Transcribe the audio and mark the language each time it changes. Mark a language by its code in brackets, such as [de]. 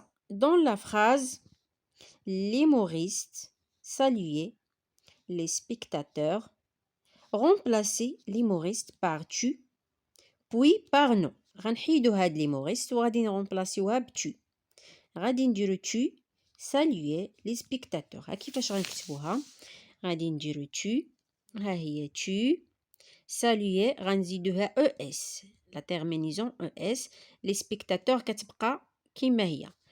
[fr] Dans la phrase, l'humoriste saluait les spectateurs. Remplacez l'humoriste par tu, puis par non. [ar] غنحيدو هاد [fr] l'humoriste [ar] وغادي نرمبلاسيوها بتو. غادي نديرو [fr] tu saluer les spectateurs. [ar] ها كيفاش غنكتبوها؟ غادي نديرو tu، ها هي [fr] tu saluer [ar] غنزيدوها es، [fr] la terminaison es. les spectateurs [ar] كتبقى كيما هي.